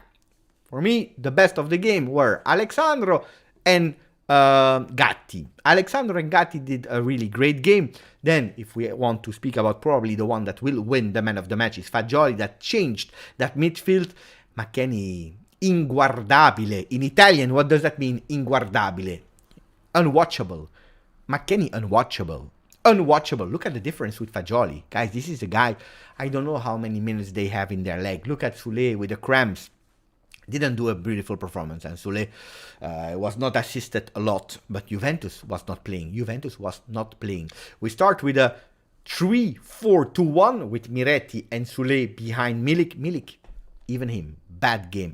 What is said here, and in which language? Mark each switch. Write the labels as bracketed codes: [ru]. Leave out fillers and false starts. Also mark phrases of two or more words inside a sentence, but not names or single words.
[en] For me, the best of the game were Alexandro and Gatti. Alexandro and Gatti did a really great game. Then, if we want to speak about probably the one that will win the man of the match, is Fagioli, that changed that midfield. McKennie, inguardabile. In Italian, what does that mean, inguardabile? Unwatchable. McKennie, unwatchable. Look at the difference with Fagioli. Guys, this is a guy, I don't know how many minutes they have in their leg. Look at SOULE with the cramps. Didn't do a beautiful performance, and SOULE was not assisted a lot, but Juventus was not playing. We start with a 3-4-2-1 with Miretti and SOULE behind Milik, even him, bad game.